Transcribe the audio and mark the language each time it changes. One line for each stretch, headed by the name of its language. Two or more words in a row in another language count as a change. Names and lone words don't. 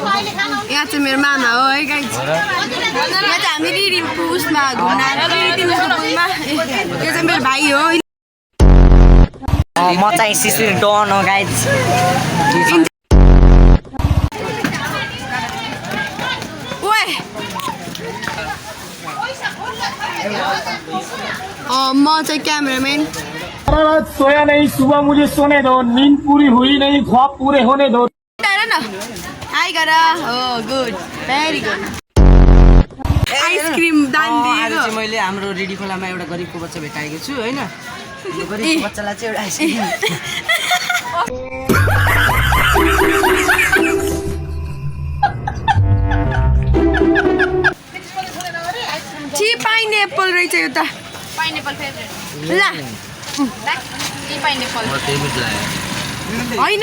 Nepali: यहाँ चाहिँ मेरो मामा हो है गाइस यहाँ चाहिँ हामी रिरी पुसमा घुम्न आएको पुलमा यो चाहिँ मेरो भाइ हो म चाहिँ सिसिर डन हो गाइस म चाहिँ क्यामेरामैन
Hindi: रात सोया नहीं सुबह मुझे सोने दो नींद पूरी हुई नहीं ख्वाब पूरे होने दो
Nepali: हाई गर हो
English: good very good
Nepali: आइसक्रिम दान दिएको चाहिँ मैले हाम्रो रेडी खोलामा एउटा गरिबको बच्चा भेटाएको छु हैन यो गरिबको बच्चालाई चाहिँ एउटा आइसक्रिम ची पाइनएप्पल रहेछ यो त
English: pineapple favourite
Nepali: ल पाइनएप्पल होइन